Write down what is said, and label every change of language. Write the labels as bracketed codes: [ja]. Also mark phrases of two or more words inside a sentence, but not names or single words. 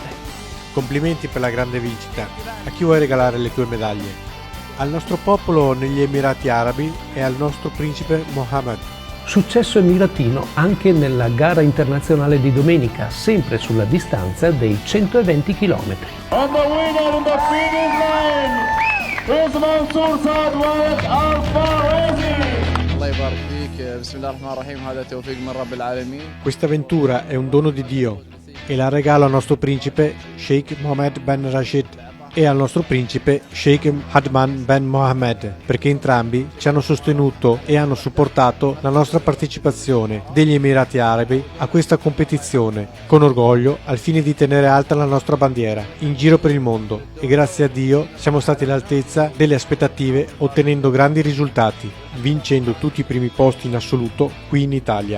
[it] Complimenti per la grande vincita. A chi vuoi regalare le tue medaglie? Al nostro popolo negli Emirati Arabi e al nostro principe Mohammed. Successo emiratino anche nella gara internazionale di domenica, sempre sulla distanza dei 120 km. [en] And the winner in the finish line is Mansour Saad Walid Al-Farezi. [ar] الله يبارك فيك بسم الله الرحمن الرحيم هذا توفيق من رب العالمين. [it] Questa avventura è un dono di Dio e la regalo al nostro principe Sheikh Mohammed Ben Rashid e al nostro principe Sheikh Hadman Ben Mohammed, perché entrambi ci hanno sostenuto e hanno supportato la nostra partecipazione degli Emirati Arabi a questa competizione con orgoglio, al fine di tenere alta la nostra bandiera in giro per il mondo, e grazie a Dio siamo stati all'altezza delle aspettative, ottenendo grandi risultati, vincendo tutti i primi posti in assoluto qui in Italia.